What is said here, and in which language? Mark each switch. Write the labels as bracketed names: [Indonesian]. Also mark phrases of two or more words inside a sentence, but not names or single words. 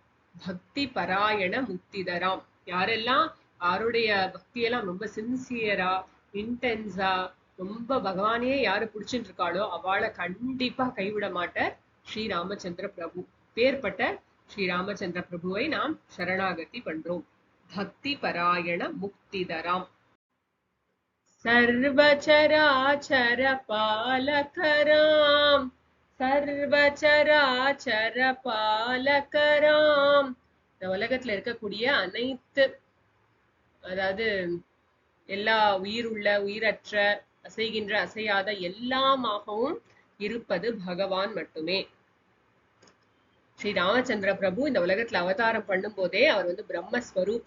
[Sanskrit] भक्ति परायण मुक्तिदराम्. [Tamil] யாரெல்லாம் யாருடைய பக்தியெல்லாம் ரொம்ப சின்சியரா, இன்டென்ஸா, ரொம்ப பகவானே யாரு புடிச்சுட்டு இருக்காளோ அவளை கண்டிப்பா கைவிட மாட்டார் ஸ்ரீ ராமச்சந்திர பிரபு. பேர்பட்ட ஸ்ரீ ராமச்சந்திர பிரபுவை நாம் சரணாகதி பண்றோம். [Sanskrit] भक्ति परायण मुक्तिदराम। सर्वचराचर पालकराम, सर्वचराचर पालकराम. [Tamil] இந்த உலகத்துல இருக்கக்கூடிய அனைத்து, அதாவது எல்லா உயிருள்ள உயிரற்ற அசைகின்ற அசையாத எல்லாமாகவும் இருப்பது பகவான் மட்டுமே. ஸ்ரீ ராமச்சந்திர பிரபு இந்த உலகத்துல அவதாரம் பண்ணும் போதே அவர் வந்து பிரம்மஸ்வரூபம்.